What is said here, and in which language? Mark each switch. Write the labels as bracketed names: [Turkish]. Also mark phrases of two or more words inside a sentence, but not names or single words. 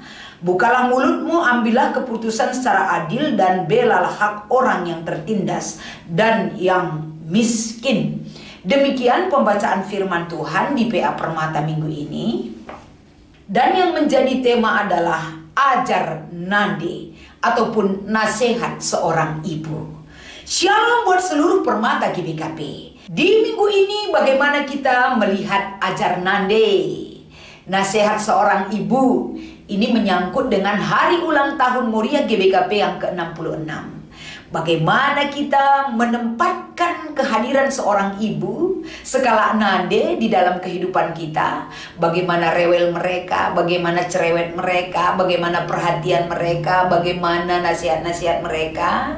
[Indonesian] Bukalah mulutmu, ambillah keputusan secara adil dan belalah hak orang yang tertindas dan yang miskin. Demikian pembacaan firman Tuhan di PA Permata minggu ini. Dan yang menjadi tema adalah ajar nande ataupun nasihat seorang ibu. Shalom buat seluruh permata GBKP. Di minggu ini bagaimana kita melihat ajar nande, nasihat seorang ibu. Ini menyangkut dengan hari ulang tahun Moria GBKP yang ke-66. Bagaimana kita menempatkan kehadiran seorang ibu [Batak Karo] skala nande [Indonesian] di dalam kehidupan kita. Bagaimana rewel mereka, bagaimana cerewet mereka, bagaimana perhatian mereka, bagaimana nasihat-nasihat mereka.